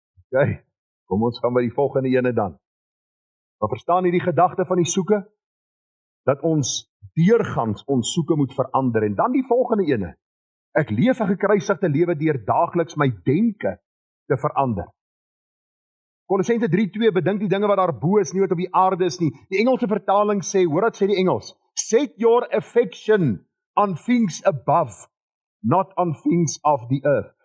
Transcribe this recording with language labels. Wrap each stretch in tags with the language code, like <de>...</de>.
<af>Okay, kom ons gaan by die volgende ene dan. Maar verstaan jy die gedagte van die soeke? Dat ons deurgangs ons soeke moet verander. En dan die volgende ene. Ek leef 'n gekruisigde lewe deur daagliks my denke te verander. Kolossense 3:2, bedink die dinge wat daar bo is, nie wat op die aarde is nie. Die Engelse vertaling sê, hoor wat sê die Engels?</af> <en>Set your affection on things above, not on things of the earth.</en>